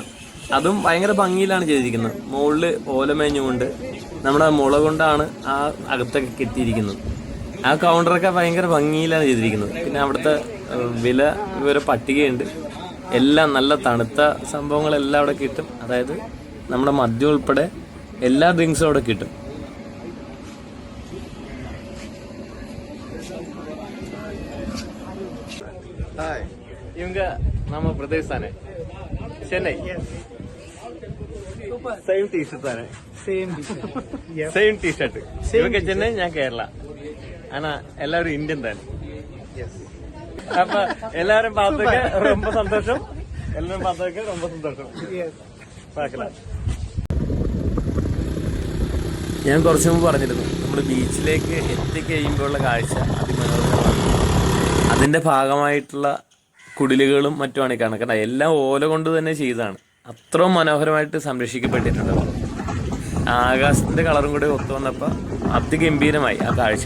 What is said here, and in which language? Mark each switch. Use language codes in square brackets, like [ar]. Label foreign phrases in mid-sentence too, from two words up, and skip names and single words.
[ml] അതും ഭയങ്കര ഭംഗിയിലാണ് ചെയ്തിരിക്കുന്നത്. മുകളിൽ ഓലമേഞ്ഞുകൊണ്ട് നമ്മുടെ മുള കൊണ്ടാണ് ആ അകത്തൊക്കെ കെട്ടിയിരിക്കുന്നത്. ആ കൗണ്ടറൊക്കെ ഭയങ്കര ഭംഗിയിലാണ് ചെയ്തിരിക്കുന്നത്. പിന്നെ അവിടുത്തെ വില വിവര പട്ടികയുണ്ട്. എല്ലാം നല്ല തണുത്ത സംഭവങ്ങളെല്ലാം അവിടെ കിട്ടും. അതായത് നമ്മുടെ മദ്യം ഉൾപ്പെടെ എല്ലാ ഡ്രിങ്ക്സും അവിടെ കിട്ടും. [ta] இவங்க நம்ம பிரதேஷ் தானே, சென்னை. [en] same T-shirt [ml] തന്നെ, [en] same T-shirt. [ml] ഇവங்க ചെന്നൈ, ഞാൻ കേരള. [ta] ஆனா எல்லாரும் இந்தியன் தானே. அப்ப எல்லாரும் பார்த்ததுக்கு ரொம்ப சந்தோஷம். எல்லாரும் பார்த்ததுக்கு ரொம்ப சந்தோஷம். பார்க்கலாம். [ml] ഞാൻ കുറച്ചു മുമ്പ് പറഞ്ഞിരുന്നു, നമ്മൾ ബീച്ചിലേക്ക് എത്തിക്കഴിയുമ്പോഴുള്ള കാഴ്ച അതിമനോഹരമാണ്. അതിൻ്റെ ഭാഗമായിട്ടുള്ള കുടിലുകളും മറ്റുമാണ് ഈ കാണുന്നത്. കാരണം എല്ലാം ഓല കൊണ്ട് തന്നെ ചെയ്തതാണ്. അത്രയും മനോഹരമായിട്ട് സംരക്ഷിക്കപ്പെട്ടിട്ടുണ്ട്. ആകാശത്തിൻ്റെ കളറും കൂടി ഒത്തു വന്നപ്പോൾ അതിഗംഭീരമായി ആ കാഴ്ചകൾ.